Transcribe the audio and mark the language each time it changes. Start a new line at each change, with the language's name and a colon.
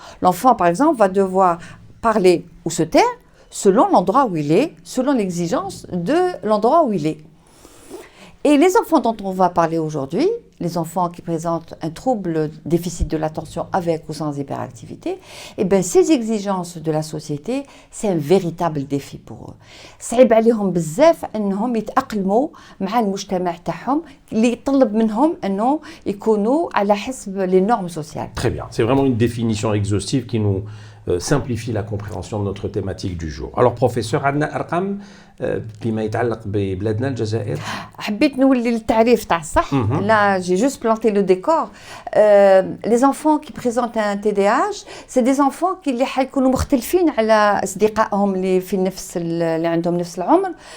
French: L'enfant, par exemple, va devoir parler ou se taire selon l'endroit où il est, selon l'exigence de l'endroit où il est. Et les enfants dont on va parler aujourd'hui, les enfants qui présentent un trouble déficit de l'attention avec ou sans hyperactivité, eh bien ces exigences de la société, c'est un véritable défi pour eux.
Arabic: صعيب عليهم بزاف انهم يتأقلموا مع المجتمع تاعهم اللي يطلب منهم انه يكونوا على حسب
French: les normes sociales. Très bien, c'est vraiment une définition exhaustive qui nous simplifie la compréhension de notre thématique du jour. Alors professeur,
Arabic: عندنا أرقام بما يتعلق ببلادنا الجزائر. حبيت نولي للتعريف تاع الصح.
French: Là, j'ai juste planté le décor. Les enfants qui présentent un TDAH, c'est des enfants qui
Arabic: اللي حيكونوا مختلفين على أصدقائهم اللي في نفس اللي عندهم نفس العمر.